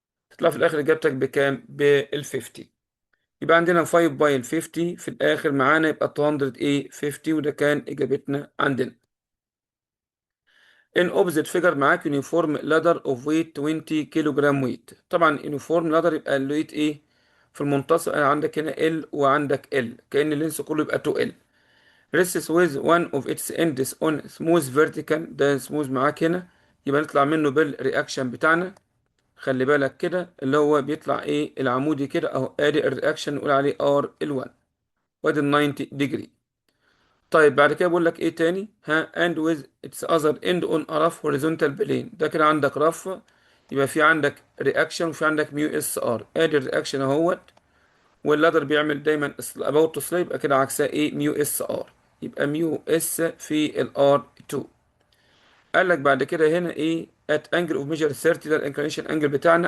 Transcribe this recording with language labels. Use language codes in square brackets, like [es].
[ar] تطلع في الاخر اجابتك بكام؟ بال 50. يبقى عندنا 5 باي ال 50 في الاخر معانا يبقى 200 ايه 50، وده كان اجابتنا عندنا. ان اوبزيت فيجر معاك يونيفورم لادر اوف ويت 20 كيلو جرام ويت. طبعا يونيفورم لادر يبقى الويت ايه؟ في المنتصف عندك هنا ال وعندك ال، كأن اللينس كله يبقى 2 ال. [en] rests with one of its ends on smooth vertical، [ar] ده smooth معاك هنا، يبقى نطلع منه بالرياكشن بتاعنا. خلي بالك كده اللي هو بيطلع ايه؟ العمودي كده اهو، ادي الرياكشن نقول عليه ار ال1، وادي ال 90 ديجري. طيب بعد كده بقول لك ايه تاني؟ [en] and with its other end on a rough horizontal plane. [ar] ده كده عندك رف، يبقى في عندك رياكشن وفي عندك ميو اس ار. ادي الرياكشن اهوت، واللادر بيعمل دايما [en] about to slope، [ar] يبقى كده عكسها ايه؟ ميو اس ار. يبقى ميو اس في الار 2. قال لك بعد كده هنا ايه؟ [en] at angle of measure 30، [ar] ده الانكلينيشن انجل بتاعنا.